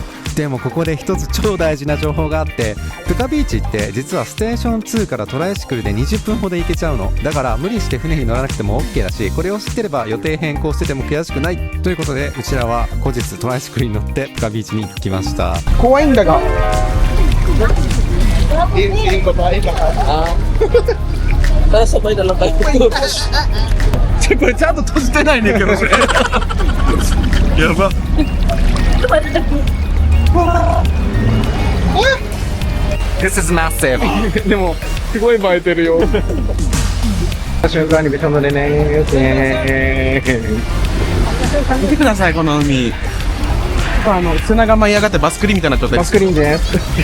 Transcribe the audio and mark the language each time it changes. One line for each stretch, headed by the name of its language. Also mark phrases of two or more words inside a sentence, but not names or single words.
Japanese: でもここで一つ超大事な情報があって、プカビーチって実はステーション2からトライシクルで20分ほど行けちゃうの。だから無理して船に乗らなくても OK だし、これを知ってれば予定変更してても悔しくないということで、うちらは後日トライシクルに乗ってプカビーチに行きました。怖いんだが。
Filipino: sabay na lang kayo.
Japanese: これちゃんと閉じてないねんけど、これ。やば。
English: This is massive
Japanese: でもすごい映えてるよ。瞬間にべちゃ乗れねー。見てくださいこの海。砂が舞い上がってバスクリンみたいな状態。バスクリーンです。